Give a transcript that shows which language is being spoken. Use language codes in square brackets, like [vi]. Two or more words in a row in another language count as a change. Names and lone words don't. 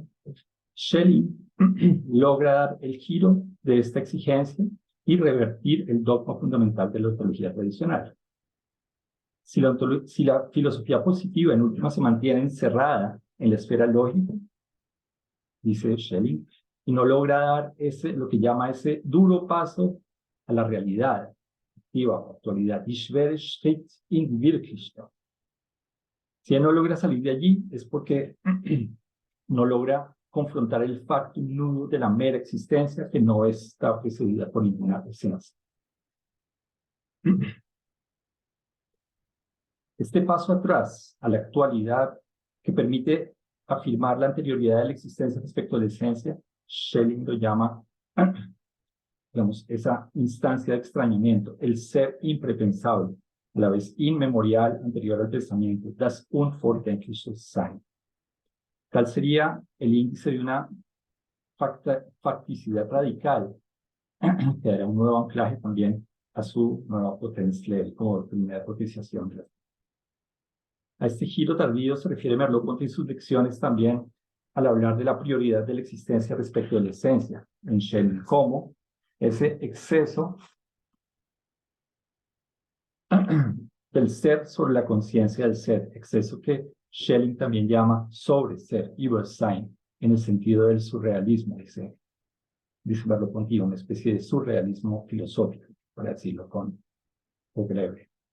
[es] Schelling logra dar el giro de esta exigencia y revertir el dogma fundamental de la ontología tradicional. Si la filosofía positiva en última se mantiene encerrada en la esfera lógica, dice Schelling, y no logra dar lo que llama ese duro paso a la realidad, actualidad, [de] die schwere Schritt in die Wirklichkeit. [es] Si él no logra salir de allí, es porque no logra confrontar el factum nudo de la mera existencia, que no está precedida por ninguna esencia. Este paso atrás a la actualidad, que permite afirmar la anterioridad de la existencia respecto a la esencia, Schelling lo llama, digamos, esa instancia de extrañamiento, el ser imprepensable, a la vez inmemorial, anterior al pensamiento, [de] das unvordenkliches Sein. [es] Tal sería el índice de una facticidad radical, que dará un nuevo anclaje también a su nueva potencia como primera propiciación. A este giro tardío se refiere Merleau-Ponty en sus lecciones también al hablar de la prioridad de la existencia respecto de la esencia, en Schelling, como ese exceso del ser sobre la conciencia del ser, exceso que Schelling también llama sobre ser, Übersein, en el sentido del surrealismo, dice Merleau-Ponty, una especie de surrealismo filosófico, para decirlo con breve.